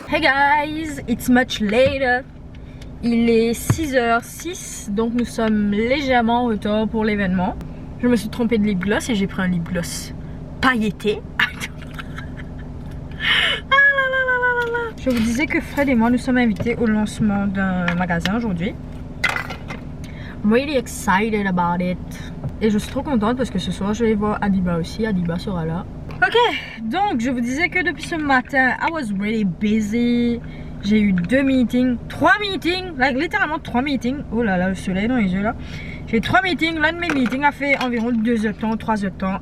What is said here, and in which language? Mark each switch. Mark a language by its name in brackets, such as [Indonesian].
[English] Hey guys, it's much later. [French] Il est 6h06, donc nous sommes légèrement en retard pour l'événement. Je me suis trompée de lip gloss et j'ai pris un lip gloss pailleté. Je vous disais que Fred et moi nous sommes invités au lancement d'un magasin aujourd'hui. [English] I'm really excited about it. [French] Et je suis trop contente parce que ce soir je vais voir Adiba aussi. Adiba sera là. Ok, donc je vous disais que depuis ce matin, [English] I was really busy. [French] J'ai eu 3 meetings, like littéralement 3 meetings. Oh là là, le soleil dans les yeux là. J'ai eu 3 meetings, l'un de mes meetings a fait environ 2 heures de temps, 3 heures de temps.